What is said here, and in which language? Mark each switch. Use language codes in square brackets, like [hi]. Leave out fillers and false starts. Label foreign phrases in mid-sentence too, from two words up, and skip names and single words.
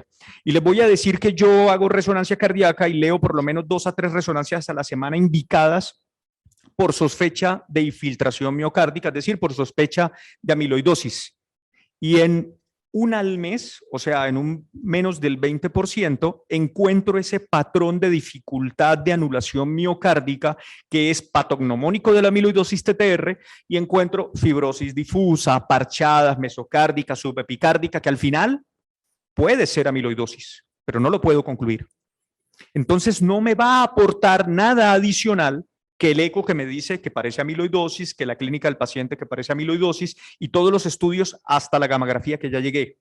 [es] Y les voy a decir que yo hago resonancia cardíaca y leo por lo menos 2 a 3 resonancias a la semana indicadas por sospecha de infiltración miocárdica, es decir, por sospecha de amiloidosis. Y en una al mes, o sea, en un menos del 20%, encuentro ese patrón de dificultad de anulación miocárdica que es patognomónico de la amiloidosis TTR y encuentro fibrosis difusa, parchadas, mesocárdica, subepicárdica, que al final puede ser amiloidosis, pero no lo puedo concluir. Entonces no me va a aportar nada adicional que el eco que me dice que parece amiloidosis, que la clínica del paciente que parece amiloidosis y todos los estudios hasta la gamografía que ya llegué.